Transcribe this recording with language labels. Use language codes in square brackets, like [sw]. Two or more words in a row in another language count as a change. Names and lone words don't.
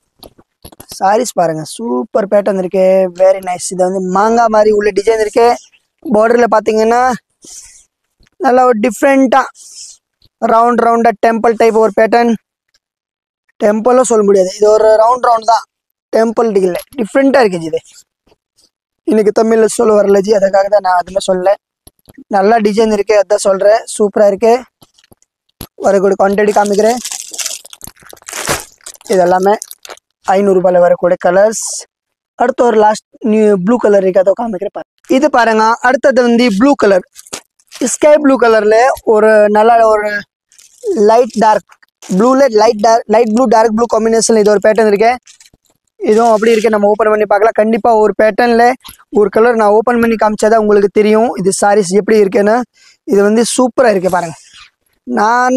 [ta] சாரீஸ் பாருங்க [en] super pattern [ta] இருக்கு [en] very nice [ta] இது வந்து மாங்கா மாதிரி உள்ள டிசைன் இருக்கு பார்டர்ல பாத்தீங்கன்னா நல்லா ஒரு டிஃபரெண்டா ரவுண்டா [en] temple type [ta] ஒரு பேட்டர்ன் டெம்பிளோ சொல்ல முடியாது இது ஒரு ரவுண்ட் தான் டெம்பிள் இல்ல டிஃபரெண்டா இருக்கு இது இன்னைக்கு தமிழ்ல சொல்ல வரல ஜி அதுக்காக தான் நான் அதுல சொல்ல நல்ல டிசைன் இருக்கு அதான் சொல்றேன் சூப்பரா இருக்கு வர கூட குவாண்டிட்டி காமிக்கிறேன் இது எல்லாமே 500 ரூபாயில வரக்கூடிய கலர்ஸ் அடுத்து ஒரு [en] last new blue colour [ta] இருக்கு அதோ காமிக்கிறேன் இது பாருங்க அடுத்தது வந்து [en] blue colour sky blue colour [ta] ஒரு நல்ல ஒரு [en] light dark [ta] ப்ளூல [en] light blue dark blue combinationla [ta] இது ஒரு பேட்டர்ன் இருக்கு இதுவும் அப்படி இருக்கு நம்ம ஓபன் பண்ணி பார்க்கலாம் கண்டிப்பா ஒரு பேட்டர்ன்ல ஒரு கலர் நான் ஓபன் பண்ணி காமிச்சாதான் உங்களுக்கு தெரியும் இது சாரீஸ் எப்படி இருக்குன்னு இது வந்து சூப்பரா இருக்கு பாருங்க நான்